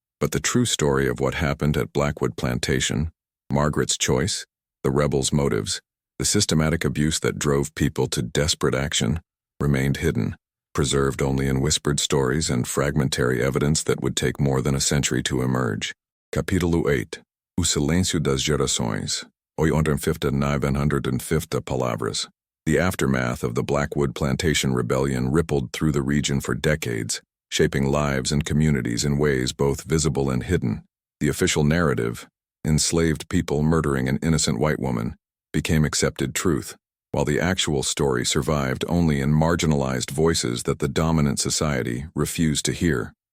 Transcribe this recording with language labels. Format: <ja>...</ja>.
<en>But the true story of what happened at Blackwood Plantation, Margaret's choice, the rebels' motives, the systematic abuse that drove people to desperate action, remained hidden, preserved only in whispered stories and fragmentary evidence that would take more than a century to emerge.</en> <pt>Capítulo 8. O silêncio das gerações. 850 palavras.</pt> <en>The aftermath of the Blackwood Plantation Rebellion rippled through the region for decades, shaping lives and communities in ways both visible and hidden. The official narrative, enslaved people murdering an innocent white woman, became accepted truth, while the actual story survived only in marginalized voices that the dominant society refused to hear.</en>